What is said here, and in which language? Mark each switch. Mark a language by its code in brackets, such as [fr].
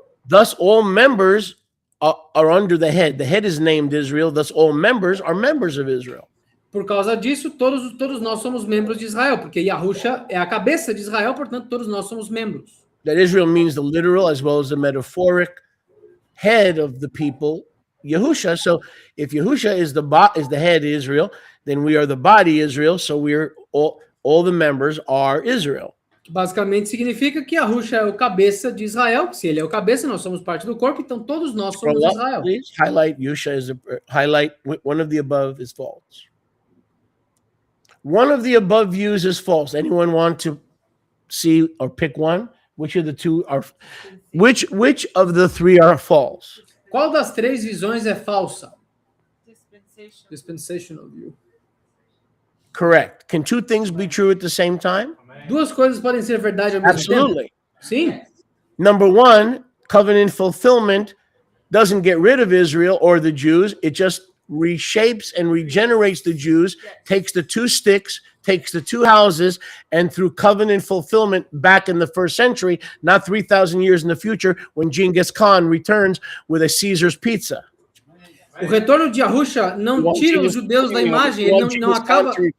[en] Thus all members are under the head. The head is named Israel. Thus all members are members of Israel. [pt] Por causa disso, todos nós somos membros de Israel, porque Yahusha é a cabeça de Israel, portanto, todos nós somos membros. [en] That Israel means the literal as well as the metaphoric head of the people, Yahusha. So if Yahusha is the head Israel, then we are the body Israel. So we're all the members are Israel. [pt] Basicamente significa que Yahusha é o cabeça de Israel. Se ele é o cabeça, nós somos parte do corpo, então todos nós somos Israel. [en] Please highlight highlight one of the above is false. One of the above views is false. Anyone want to see or pick one? Which of the two are? Which of the three are false? [pt] Qual das três visões é falsa? [en] Dispensational view. Correct. Can two things be true at the same time? [pt] Duas coisas podem ser verdade ao mesmo tempo? [en] Absolutely. [pt] Sim. [en] Number one, covenant fulfillment doesn't get rid of Israel or the Jews. It just reshapes and regenerates the Jews, takes the two sticks, takes the two houses, and through covenant fulfillment back in the first century, not 3,000 years in the future, when Genghis Khan returns with a Caesar's pizza. [pt] O retorno de Yahusha não tira os judeus da imagem, ele não acaba.